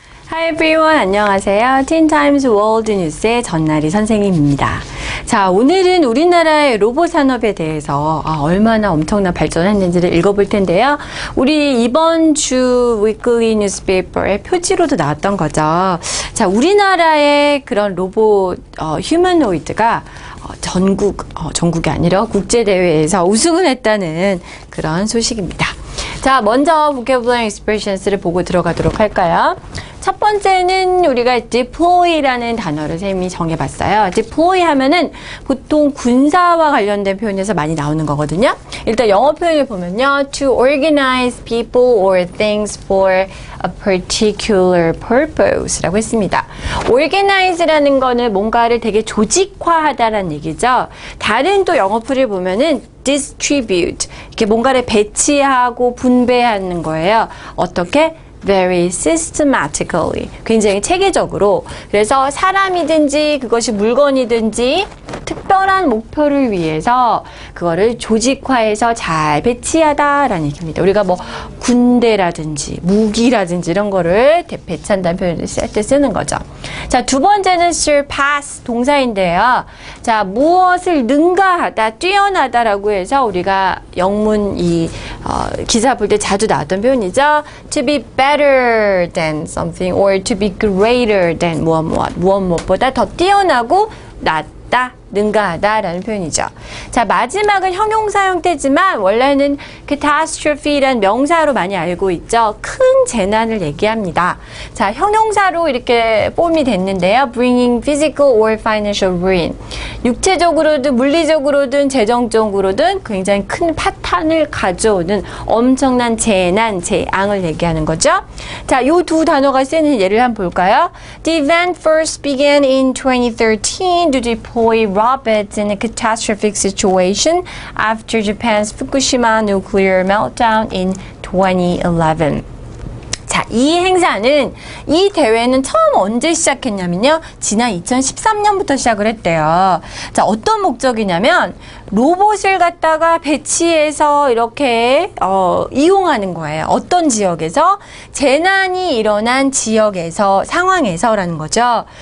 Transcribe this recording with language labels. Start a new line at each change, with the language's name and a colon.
English: Hi everyone,
Korean: 안녕하세요. Teen Times World News의 전나리 선생님입니다. 자, 오늘은 우리나라의 로봇 산업에 대해서 얼마나 엄청난 발전했는지를 읽어볼 텐데요. 우리 이번 주 Weekly Newspaper의 표지로도 나왔던 거죠. 자, 우리나라의 그런 로봇 휴머노이드가 전국이 아니라 국제대회에서 우승을 했다는 그런 소식입니다. 자, 먼저 vocabulary expressions를 보고 들어가도록 할까요? 첫 번째는 우리가 deploy라는 단어를 선생님이 정해봤어요. deploy 하면은 보통 군사와 관련된 표현에서 많이 나오는 거거든요. 일단 영어 표현을 보면요.
English: to organize people or things for a particular purpose
Korean: 라고 했습니다. organize라는 거는 뭔가를 되게 조직화하다라는 얘기죠. 다른 또 영어 표를 보면은 distribute, 이렇게 뭔가를 배치하고 분배하는 거예요. 어떻게?
English: Very systematically,
Korean: 굉장히 체계적으로. 그래서 사람이든지 그것이 물건이든지 특별한 목표를 위해서 그거를 조직화해서 잘 배치하다라는 얘기입니다. 우리가 뭐 군대라든지 무기라든지 이런 거를 배치한다는 표현을 쓸 때 쓰는 거죠. 자, 두 번째는 surpass 동사인데요. 자, 무엇을 능가하다, 뛰어나다라고 해서 우리가 영문 기사 볼 때 자주 나왔던 표현이죠.
English: To be better than something or to be greater than
Korean: 무엇보다 더 뛰어나고 낫다, 능가하다라는 표현이죠. 자, 마지막은 형용사 형태지만 원래는 catastrophe란 명사로 많이 알고 있죠. 큰 재난을 얘기합니다. 자, 형용사로 이렇게 폼이 됐는데요.
English: bringing physical or financial ruin.
Korean: 육체적으로든 물리적으로든 재정적으로든 굉장히 큰 파탄을 가져오는 엄청난 재난, 재앙을 얘기하는 거죠. 자, 요 두 단어가 쓰는 예를 한번 볼까요?
English: The event first began in 2013 to deploy robots in a catastrophic situation after Japan's Fukushima nuclear meltdown in 2011.
Korean: 자, 이 대회는 처음 언제 시작했냐면요. 지난 2013년부터 시작을 했대요. 자, 어떤 목적이냐면 로봇을 갖다가 배치해서 이렇게 이용하는 거예요. 어떤 지역에서? 재난이 일어난 지역에서, 상황에서라는 거죠.